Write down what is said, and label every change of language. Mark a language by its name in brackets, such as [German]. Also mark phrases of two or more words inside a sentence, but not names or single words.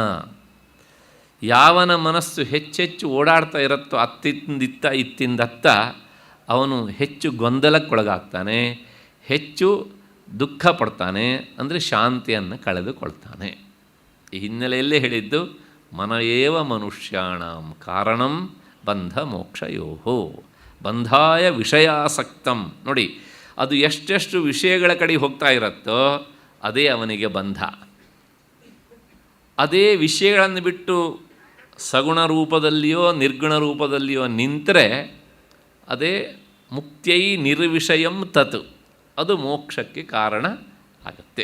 [Kannada] ಯಾವನ ಮನಸ್ಸು ಹೆಚ್ಚೆಚ್ಚು ಓಡಾಡ್ತಾ ಇರುತ್ತೋ ಅತ್ತಿಂದಿತ್ತ ಇತ್ತಿಂದತ್ತ ಅವನು ಹೆಚ್ಚು ಗೊಂದಲಕ್ಕೊಳಗಾಗ್ತಾನೆ, ಹೆಚ್ಚು ದುಃಖ ಪಡ್ತಾನೆ, ಅಂದರೆ ಶಾಂತಿಯನ್ನು ಕಳೆದುಕೊಳ್ತಾನೆ. ಈ ಹಿನ್ನೆಲೆಯಲ್ಲೇ ಹೇಳಿದ್ದು [Sanskrit] ಮನಯೇವ ಮನುಷ್ಯಾಣಂ ಕಾರಣಂ ಬಂಧ ಮೋಕ್ಷಯೋಹೋ ಬಂಧಾಯ ವಿಷಯಾಸಕ್ತಂ. [Kannada] ನೋಡಿ, ಅದು ಎಷ್ಟೆಷ್ಟು ವಿಷಯಗಳ ಕಡೆ ಹೋಗ್ತಾ ಇರುತ್ತೋ ಅದೇ ಅವನಿಗೆ ಬಂಧ. ಅದೇ ವಿಷಯಗಳನ್ನು ಬಿಟ್ಟು ಸಗುಣ ರೂಪದಲ್ಲಿಯೋ ನಿರ್ಗುಣ ರೂಪದಲ್ಲಿಯೋ ನಿಂತರೆ ಅದೇ [Sanskrit] ಮುಕ್ತ್ಯೈ ನಿರ್ವಿಷಯಂ ತತ್, [Kannada] ಅದು ಮೋಕ್ಷಕ್ಕೆ ಕಾರಣ ಆಗುತ್ತೆ.